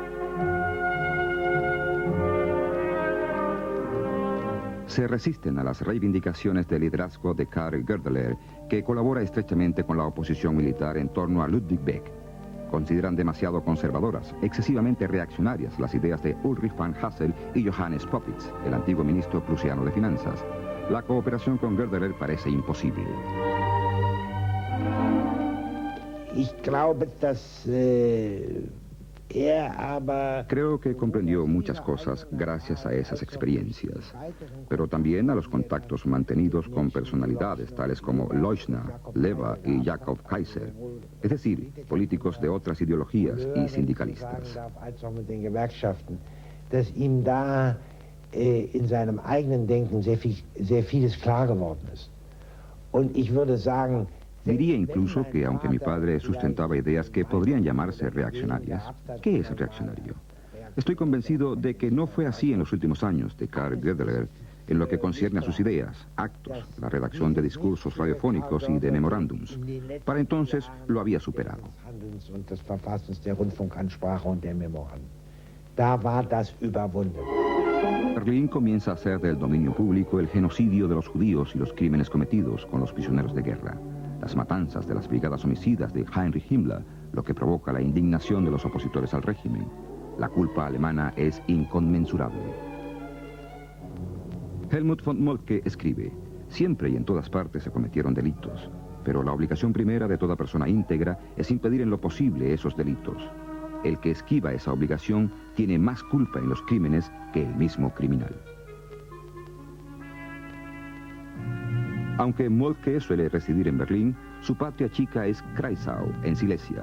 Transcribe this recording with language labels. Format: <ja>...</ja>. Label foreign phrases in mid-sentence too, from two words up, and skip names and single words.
<es>Se resisten a las reivindicaciones de liderazgo de Karl Goerdeler, que colabora estrechamente con la oposición militar en torno a Ludwig Beck. Consideran demasiado conservadoras, excesivamente reaccionarias las ideas de Ulrich von Hassel y Johannes Popitz, el antiguo ministro prusiano de Finanzas. La cooperación con Goerdeler parece imposible.</es> <de>Ich glaube, dass</de> <es>Creo que comprendió muchas cosas gracias a esas experiencias, pero también a los contactos mantenidos con personalidades tales como Leuschner, Leva y Jakob Kaiser, es decir, políticos de otras ideologías y sindicalistas.</es> <de>Dass ihm da in seinem eigenen Denken sehr vieles klar geworden ist. Und ich würde sagen,</de> <es>diría incluso que aunque mi padre sustentaba ideas que podrían llamarse reaccionarias, ¿qué es reaccionario? Estoy convencido de que no fue así en los últimos años de Karl Goerdeler en lo que concierne a sus ideas, actos, la redacción de discursos radiofónicos y de memorándums. Para entonces lo había superado. Berlín comienza a hacer del dominio público el genocidio de los judíos y los crímenes cometidos con los prisioneros de guerra. Las matanzas de las brigadas homicidas de Heinrich Himmler, lo que provoca la indignación de los opositores al régimen. La culpa alemana es inconmensurable. Helmut von Moltke escribe: siempre y en todas partes se cometieron delitos, pero la obligación primera de toda persona íntegra es impedir en lo posible esos delitos. El que esquiva esa obligación tiene más culpa en los crímenes que el mismo criminal. Aunque Moltke suele residir en Berlín, su patria chica es Kreisau, en Silesia.</es>